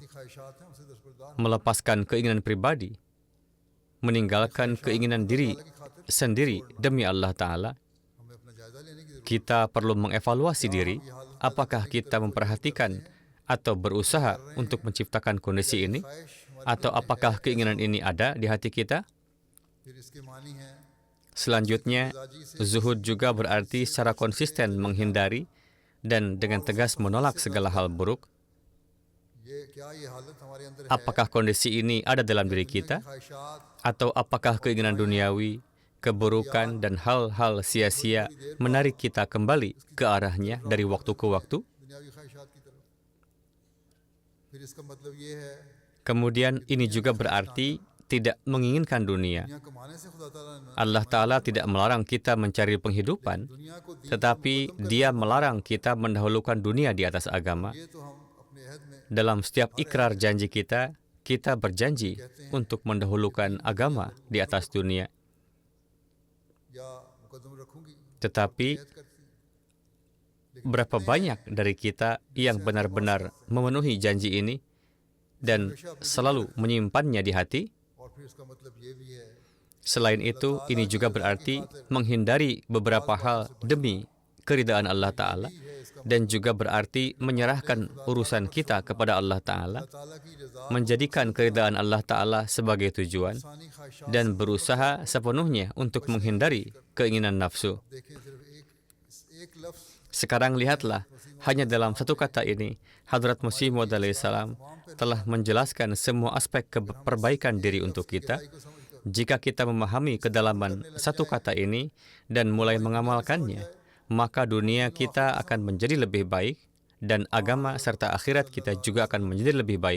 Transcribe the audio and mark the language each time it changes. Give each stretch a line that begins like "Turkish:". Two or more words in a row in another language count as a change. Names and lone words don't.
Indonesian: Melepaskan keinginan pribadi, meninggalkan keinginan diri sendiri demi Allah Ta'ala. Kita perlu mengevaluasi diri, apakah kita memperhatikan atau berusaha untuk menciptakan kondisi ini, atau apakah keinginan ini ada di hati kita?
Urdu: پھر اس کے معنی ہے
Indonesian: Selanjutnya, zuhud juga berarti secara konsisten menghindari dan dengan tegas menolak segala hal buruk.
Urdu: یہ حالت ہمارے اندر ہے
Indonesian: Apakah kondisi ini ada dalam diri kita,
Urdu: ख्वाहिशात
Indonesian: atau apakah keinginan duniawi, keburukan, dan hal-hal sia-sia menarik kita kembali ke arahnya dari waktu ke waktu?
Urdu: دنیاوی خواہشات کی طرف پھر اس کا مطلب یہ ہے
Indonesian: Kemudian ini juga berarti tidak menginginkan dunia.
Urdu: دنیا کمانے سے خدا تعالیٰ نے
Indonesian: Allah Ta'ala tidak melarang kita mencari penghidupan,
Urdu: دنیا کو دی
Indonesian: tetapi Dia melarang kita mendahulukan dunia di atas agama.
Urdu: یہ تو ہم اپنے عہد میں
Indonesian: Dalam setiap ikrar janji kita, kita berjanji untuk mendahulukan agama di atas dunia.
Urdu: یا مقدم رکھوں گی
Indonesian: Tetapi berapa banyak dari kita yang benar-benar memenuhi janji ini dan selalu menyimpannya di hati?
Urdu: اور پھر اس کا مطلب یہ بھی ہے
Indonesian: Selain itu, ini juga berarti menghindari beberapa hal demi keridaan Allah Ta'ala, dan juga berarti menyerahkan urusan kita kepada Allah Ta'ala,
Urdu: تعالیٰ کی رضا
Indonesian: menjadikan keridaan Allah Ta'ala sebagai tujuan,
Urdu: انسانی خواہشات
Indonesian: dan berusaha sepenuhnya untuk menghindari keinginan nafsu.
Urdu: دیکھیں صرف ایک لفظ
Indonesian: Sekarang lihatlah, hanya dalam satu kata ini, Hadrat Masih Maud alaihissalam telah menjelaskan semua aspek perbaikan diri untuk kita. Jika kita memahami kedalaman satu kata ini dan mulai mengamalkannya, maka dunia kita akan menjadi lebih baik dan agama serta akhirat kita juga akan menjadi lebih baik.